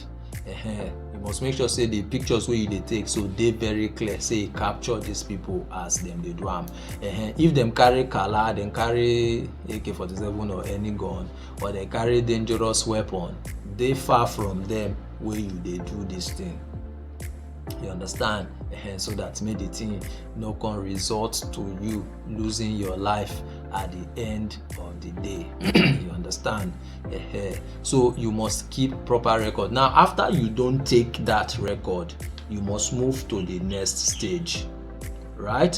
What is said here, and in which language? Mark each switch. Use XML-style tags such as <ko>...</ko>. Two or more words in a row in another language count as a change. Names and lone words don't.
<pcm>You must make sure say the pictures wey you dey take so dey very clear, say you capture these people as dem dey do am. If dem carry kala, dem carry AK-47 or any gun, or dem carry dangerous weapon, dey far from them wey you dey do this thing. You understand? So that make the thing no come result to you losing your life at the end of the day. You understand? So you must keep proper record. Now after you don't take that record, you must move to the next stage, right?</pcm>